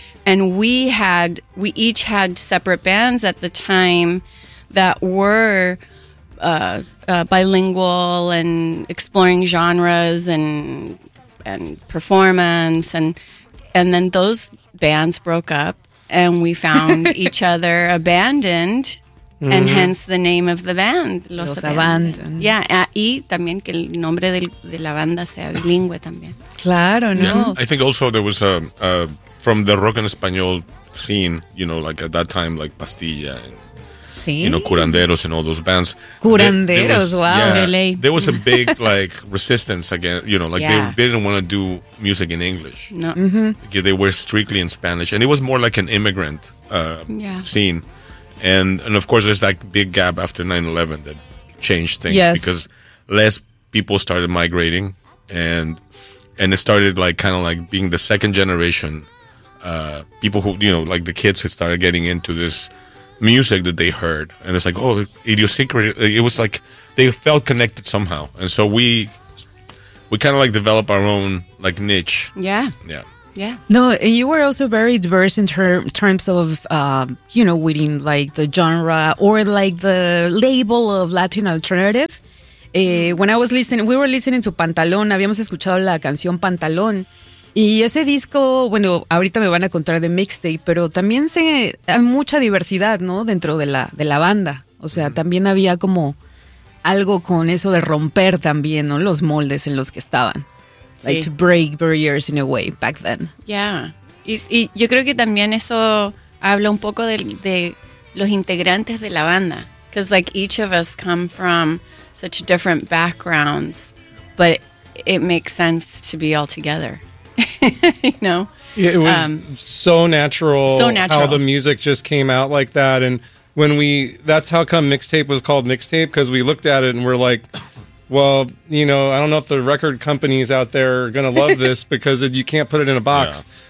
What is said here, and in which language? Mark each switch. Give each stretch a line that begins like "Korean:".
English: And we each had separate bands at the time that were bilingual and exploring genres and performance, and then those bands broke up and we found each other abandoned. Mm-hmm. And hence the name of the band, Los Abandoned.
Spanish: Yeah, y también que el nombre de la banda sea bilingüe también. Claro, no.
English: Yeah. I think also there was a from the rock and español scene, you know, like at that time, like Pastilla, and, sí, you know, Curanderos and all those bands. Curanderos, wow. Yeah, there was a big, like, resistance against, you know, like they didn't want to do music in English. No. Mm-hmm. Like, they were strictly in Spanish. And it was more like an immigrant scene. And of course, there's that big gap after 9/11 that changed things. Yes. Because less people started migrating, and it started like kind of like being the second generation people who, you know, like the kids had started getting into this music that they heard, and it's like, oh, idiosyncratic. It was like they felt connected somehow, and so we kind of like developed our own like niche. Yeah. No, and you were also very diverse in terms of, you know, within like the genre or like the label of Latin alternative. When I was listening, we were listening to Pantalón,
Spanish: habíamos escuchado la canción Pantalón. Y ese disco, bueno, ahorita me van a contar de mixtape, pero también se hay mucha diversidad, ¿no? Dentro de la banda. O sea, también había como algo con eso de romper también, ¿no? Los moldes en los que estaban.
English: Like to break barriers in a way back then. Yeah.
Spanish: Y yo creo que también eso habla un poco de los integrantes de la banda.
English: Because like each of us come from such different backgrounds, but it makes sense to be all together. You know? Yeah, it was so natural how the music just came out like that. And when that's how come mixtape was called mixtape, because we looked at it and we're like, well, you know, I don't know if the record companies out there are going to love this because you can't put it in a box. Yeah.